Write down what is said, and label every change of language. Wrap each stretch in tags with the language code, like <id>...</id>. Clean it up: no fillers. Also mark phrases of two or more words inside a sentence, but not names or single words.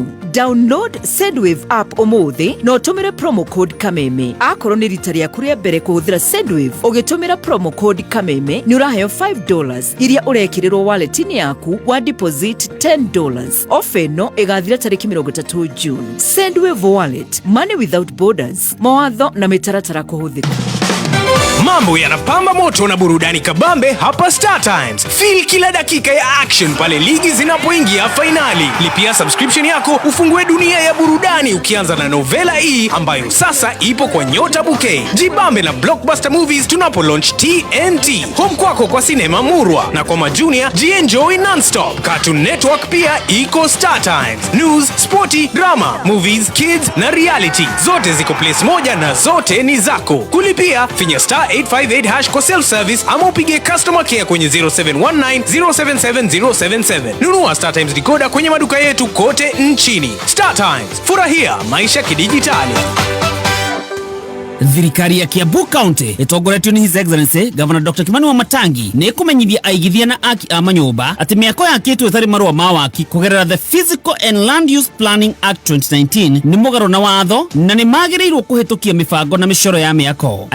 <en>Download Sendwave app</en> <ki>umuthi na utumire</ki> <en>promo code</en> <ki>kameme. Akorwo ni rita rĩaku rĩa mbere kuhuthira Sendwave ugitumira</ki> <en>promo code</en> <ki>kameme ni uraheo $5 iria urekirirwo wallet-ini yaku wa deposit $10. Offer ĩno ĩgathira tariki 30 June.</ki> <en>Sendwave wallet, money without borders.</en> <ki>Mawatho na mitaratara kuhuthika.</ki> <sw>Mambo yanapamba moto na burudani kabambe hapa Star Times. Feel kila dakika ya action pale ligi zinapoingia finali. Lipia subscription yako ufungue dunia ya burudani ukianza na Novela E ambayo sasa ipo kwa Nyota Bouquet. Jibambe na Blockbuster Movies tunapo launch TNT. Home kwako kwa sinema murwa na kwa majunia jienjoy non-stop. Cartoon Network pia iko Star Times.</sw> <en>News, sporty, drama, movies, kids na reality.</en> <sw>Zote ziko place moja na zote ni zako. Kulipia finya star 858# kwa</sw> <en>self service</en> <sw>ama upige</sw> <en>customer care</en> <sw>kwenye 0719 077 077. Nunua Star Times decoder kwenye maduka yetu kote nchini. Star Times, furahia maisha kidijitali.</sw> <ki>Thirikari ya Kiambu County itongoretio ni</ki> <en>His Excellency Governor Dr.</en> <ki>Kimani Wamatangi ni kumenyithia aigithia na aki a manyumba ati miako yakitwo ithari marua ma waki kugerera the Physical and Land Use Planning Act 2019 ni mugaro na watho na ni magirirwo kuhitukia mibango na micoro ya miako.</ki>